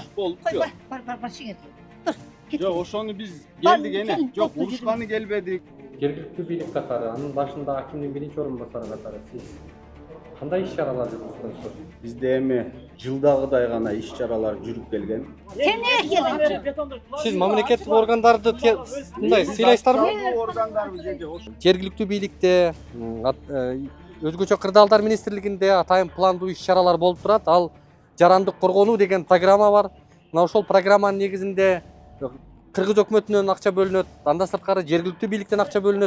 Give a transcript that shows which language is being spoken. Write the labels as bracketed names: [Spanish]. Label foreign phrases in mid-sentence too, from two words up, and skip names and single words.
[Kyrgyz] атат? болупчу. Бар, сиңер. Тур, кет. Жок, ошону биз келдик эне. келin, Жок, топту урушканы келбедик. Жергиликтүү бийлик катары, анын башында акимдин биринчи орун басары катары сиз кандай иш-чаралар жүргүздүңүздөр? Бизде эми жылдагыдай гана иш-чаралар жүрүп келген. [Kazakh] Сен не келдің? [Kyrgyz] Сиз мамлекеттик органдарды мындай сыйлайсыздарбы? Органдарбыз эже ошо. Жергиликтүү бийликте, өзгөчө кырдаалдар министрлигинде атайын пландуу иш-чаралар болуп турат. Ал жарандык коргонуу деген программа бар. Мына ошол программанын негизинде Кыргыз өкмөтүнөн акча бөлүнөт, анда сырткары жергиликтүү бийликтен акча бөлүнөт.